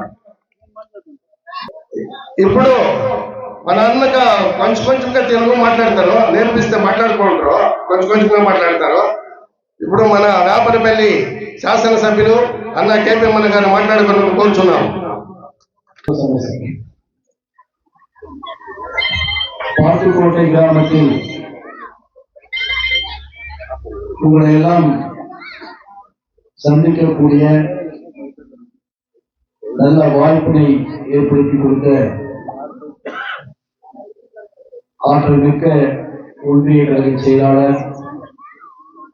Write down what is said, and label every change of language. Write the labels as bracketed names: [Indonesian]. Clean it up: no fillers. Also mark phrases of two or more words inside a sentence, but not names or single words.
[Telugu] ఇప్పుడు మన అన్నక కొంచెంగా తెలుగు మాట్లాడతారు, నేర్పిస్తే మాట్లాడుకుంటారు, కొంచెంగా మాట్లాడతారు. ఇప్పుడు మన వేపనపల్లి శాసనసభ్యులు అన్న కేపీఎం అన్న గారు మాట్లాడుకుని కోరుచున్నాం. [Tamil] பாட்டுக்கோட்டை கிராமத்தில் உங்களை எல்லாம் சந்திக்கக்கூடிய நல்ல வாய்ப்பினை ஏற்படுத்தி கொடுத்த ஆற்றல் மிக்க ஒன்றிய கழக செயலாளர்